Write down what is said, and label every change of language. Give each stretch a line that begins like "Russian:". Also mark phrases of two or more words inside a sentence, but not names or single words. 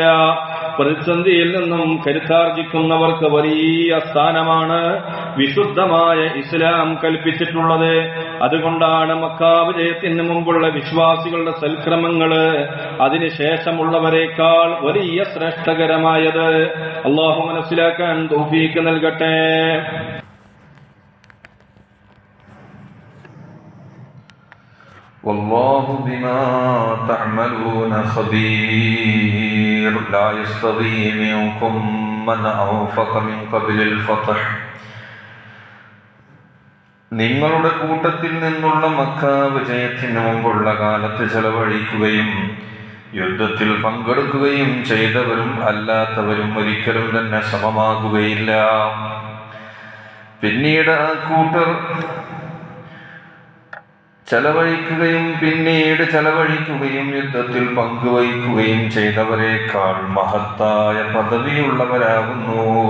Malayalam: പ്രതിസന്ധിയിൽ നിന്നും കരുത്താർജിക്കുന്നവർക്ക് വലിയ സ്ഥാനമാണ് വിശുദ്ധമായ ഇസ്ലാം കൽപ്പിച്ചിട്ടുള്ളത്. അതുകൊണ്ടാണ് മക്കാ വിജയത്തിന് മുമ്പുള്ള വിശ്വാസികളുടെ സൽക്രമങ്ങള് അതിനുശേഷമുള്ളവരെക്കാൾ വലിയ ശ്രേഷ്ഠകരമായത്. അള്ളാഹു മനസ്സിലാക്കാൻ തൗഫീഖ് നൽകട്ടെ.
Arabic: والله بما تعملون خبير لا يستوي منكم من أنفق من قبل الفتح
Malayalam: നിങ്ങളുടെ കൂട്ടത്തിൽ നിന്നുള്ള മക്ക വിജയത്തിന് മുമ്പുള്ള കാലത്ത് ചെലവഴിക്കുകയും യുദ്ധത്തിൽ പങ്കെടുക്കുകയും ചെയ്തവരും അല്ലാത്തവരും ഒരിക്കലും തന്നെ സമമാകുകയില്ല. പിന്നീട് ആ കൂട്ടർ ചെലവഴിക്കുകയും യുദ്ധത്തിൽ പങ്കുവയ്ക്കുകയും ചെയ്തവരെക്കാൾ മഹത്തായ പദവിയുള്ളവരാകുന്നു.